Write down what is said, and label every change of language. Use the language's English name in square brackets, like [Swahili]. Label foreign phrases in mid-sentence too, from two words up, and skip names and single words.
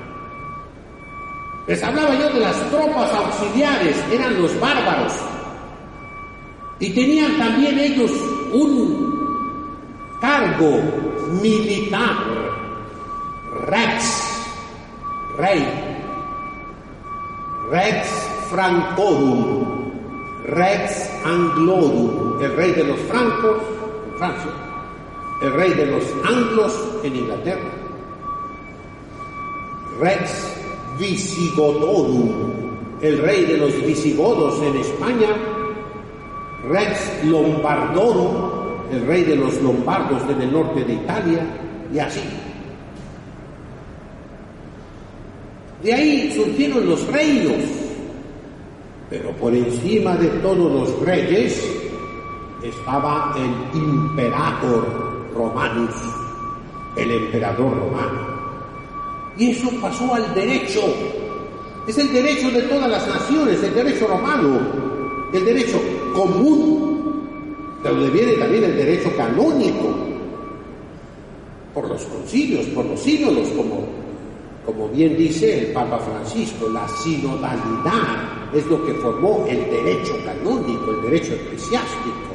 [Spanish] Les hablaba yo de las tropas auxiliares, eran los bárbaros. Y tenían también ellos un cargo militar, rex, rey, [Latin] rex francorum, rex anglorum, [Spanish] el rey de los francos en Francia, el rey de los anglos en Inglaterra, [Latin] rex visigodorum, [Spanish] el rey de los visigodos en España, [Latin] rex lombardorum, [Spanish] el rey de los lombardos en el norte de Italia, y así. De ahí surgieron los reinos, pero por encima de todos los reyes estaba el [Latin] imperator romanus, [Spanish] el emperador romano. Y eso pasó al derecho. Es el derecho de todas las naciones, el derecho romano, el derecho común, de donde viene también el derecho canónico, por los concilios, por los sínodos, como bien dice el Papa Francisco, la sinodalidad es lo que formó el derecho canónico, el derecho eclesiástico.